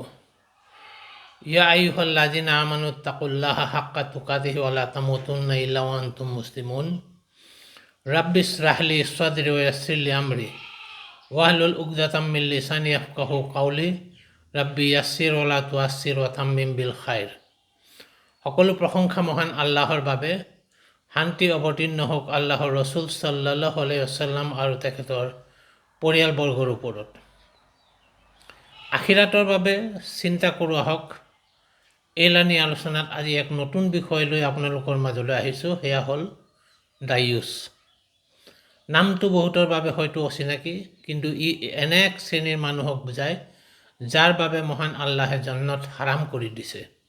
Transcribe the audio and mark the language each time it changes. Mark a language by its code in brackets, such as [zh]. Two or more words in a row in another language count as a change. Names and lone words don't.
[ar] يا أيها الذين آمنوا اتقوا الله حق تقاته ولا تموتن إلا وأنتم مسلمون. رب اشرح لي صدري ويسر لي أمري واحلل عقدة من لساني يفقهوا قولي. رب يسر ولا تعسر وتمم بالخير. [as] সকলো প্ৰশংসা মহান আল্লাহৰ বাবে। শান্তি অৱতীৰ্ণ হওক আল্লাহৰ ৰসুল [ar] صلى الله عليه وسلم [as] আৰু তেখেতৰ পৰিয়ালবৰ্গৰ ওপৰত। আখিৰাতৰ বাবে চিন্তা কৰোঁ আহক। এইলানি আলোচনাত আজি এক নতুন বিষয় লৈ আপোনালোকৰ মাজলৈ আহিছোঁ, সেয়া হ'ল দায়ুচ। নামটো বহুতৰ বাবে হয়তো অচিনাকি, কিন্তু ই এনে এক শ্ৰেণীৰ মানুহক বুজায় যাৰ বাবে মহান আল্লাহে জান্নাত হাৰাম কৰি দিছে।